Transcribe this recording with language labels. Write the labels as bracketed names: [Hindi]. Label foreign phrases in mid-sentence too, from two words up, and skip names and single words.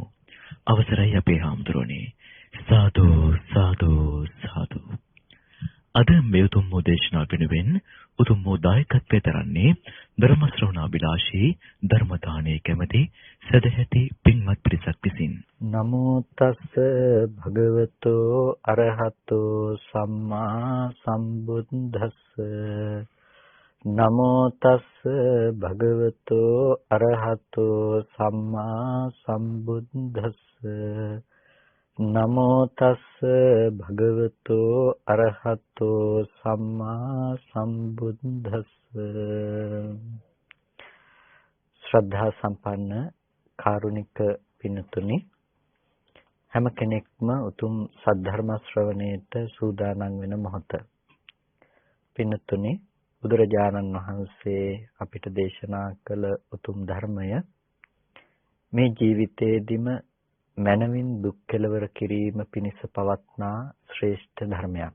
[Sinhala] අවසරයි අපේ හාමුදුරනේ. සාදු සාදු සාදු. අද මේ උතුම් දේශනා වෙනුවෙන් උතුම් දායකත්වයේ දරන්නේ ධර්ම ශ්‍රවණාබිලාෂී ධර්ම දානයේ කැමැති සදැහැති පින්වත් පිරිසක් විසින්. [Pali] නමෝ තස්ස භගවතෝ අරහතෝ සම්මා සම්බුද්දස්ස. නමෝ තස්ස භගවතෝ අරහතෝ සම්මා සම්බුද්දස්ස. නමෝ තස්ස භගවතෝ අරහතෝ සම්මා සම්බුද්දස්ස. [Sinhala] ශ්‍රද්ධා සම්පන්න කාරුණික පින්තුනි, හැම කෙනෙක්ම උතුම් සද්ධර්ම ශ්‍රවණයට සූදානම් වෙන මොහොත. පින්තුනි, බුදුරජාණන් වහන්සේ අපිට දේශනා කළ උතුම් ධර්මය මේ ජීවිතයේදීම මනමින් දුක් කෙලවර කිරීම පිණිස පවත්නා ශ්‍රේෂ්ඨ ධර්මයක්.